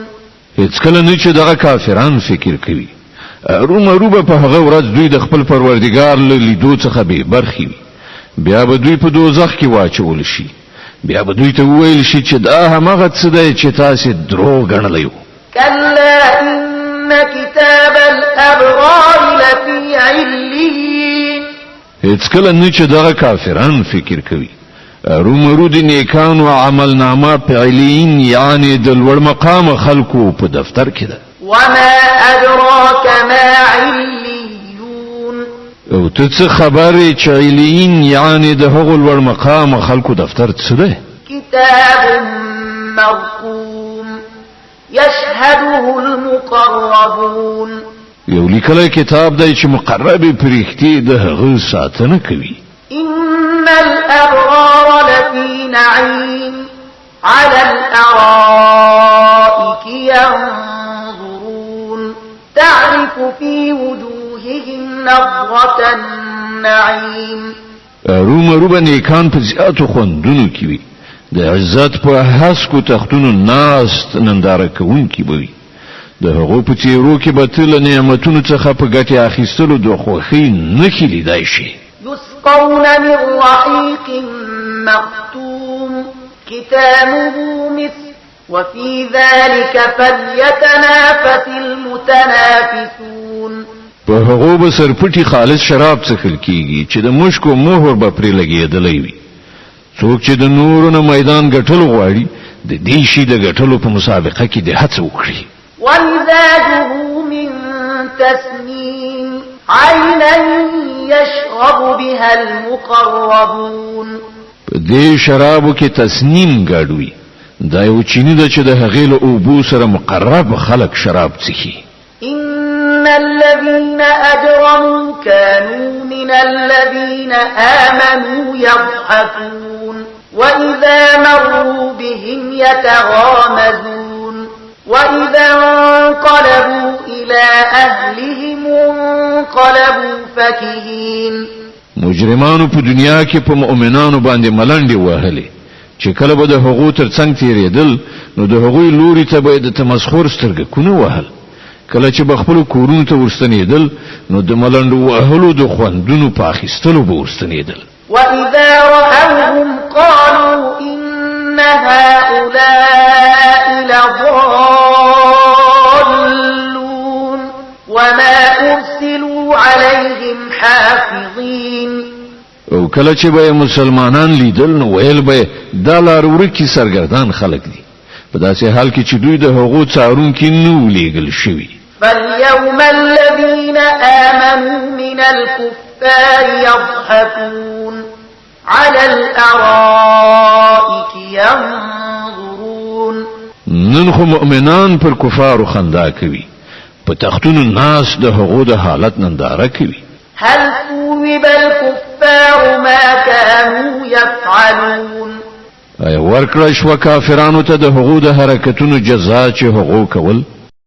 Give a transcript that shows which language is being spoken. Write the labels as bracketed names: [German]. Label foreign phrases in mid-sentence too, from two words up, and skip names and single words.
[Pashto] هیڅ کله نه چې دغه کافران فکر کوي رومه په هغه ورځ دوی د خپل پروردګار له لیدو څخه به برخي وي. بیا به دوی په دوزخ کې واچول شي. بیا به دوی ته وویل شي چې دا همغه څه دی چې تاسو دروغ ګڼلی وو. [Arabic] كلا إن كتاب الأبرار لفي عليين. [Pashto] هیڅ کله نه چې دغه کافران فکر کوي رومرو د نیکانو عمل نامه په علین یعنی د لوړ مقام خلکو په دفتر کې ده. [Arabic] وما أدراك ما عليون. [Pashto] او ته څه خبرې چې علین یعنی د هغو لوړ مقام خلکو دفتر څه ده؟ [Arabic] كتاب مرقوم يشهده المقربون. [Pashto] یو لیکلی کتاب دی چې مقرب پرښتې د هغه ساتنه کوي. [Arabic] إن الأبرار لفي نعيم على الأرائك ينظرون تعرف في وجوههم نظرة النعيم. [Pashto] رومرو به نیکان په زیاتو خوندونو کې وي. د عزت په هسکو تختونو ناست ننداره کوونکي به وي. د هغو په څیرو کې به تل نعمتونو څخه په ګټې اخیستلو د خوښۍ نښې لیدای شي. [Arabic] يسقون من رحيق مختوم ختامه مسك وفي ذلك فليتنافس المتنافسون. [Pashto] په هغو به سرپټي خالص شراب څښل کیږي چې د مشکو مهر به پرې لګېدلی وي. څوک چې د نورو نه میدان ګټل غواړي د دې شي د ګټلو په مسابقه کې د هڅه وکړي. [Arabic] ومزاجه من تسنيم عينا يشرب بها المقربون [Pashto] په دې شرابو کې تسنیم ګډوي دا یو چینی د چې د هغې له اوبو سره مقرب خلق شراب څښي [Arabic] إن الذين أجرموا كانوا من الذين آمنوا يضحكون وإذا مروا بهم يتغامزون وإذا انقلبوا إلى أهلهم انقلبوا فكهين [Pashto] مجرمانو په دنیا کې په مؤمنانو باندې ملنډي وهلې چې کله به د هغو ترڅنګ تیرېدل نو د هغوی لوري ته به د تمسخر سترګکونه وهل کله چې بخپل کورونو ته ورستنېدل نو د ملنډو وهلو د خوندونو په اخیستلو به ورستنېدل [Arabic] وإذا رأوهم قالوا إن هؤلاء لضالون وما أرسلوا عليهم حافظين [Pashto] او کله چې به مسلمانان لیدل نو ویل به دا لارورکی سرګردان خلق دي په داسې حال کې چې دوی د هغو څارونکي نو لیږل شوي [Arabic] فاليوم الذين آمنوا من الكفار يضحكون على الأرائك ينظرون [Pashto] نن خو مؤمنان پر کفارو خندا کوي په تختونو ناس د هغو د حالت ننداره کوي [Arabic] هل ثوب الكفار ما كانوا يفعلون [Pashto] ورکړه شو کافرانو ته د هغو د حرکتونو جزا چې هغو کول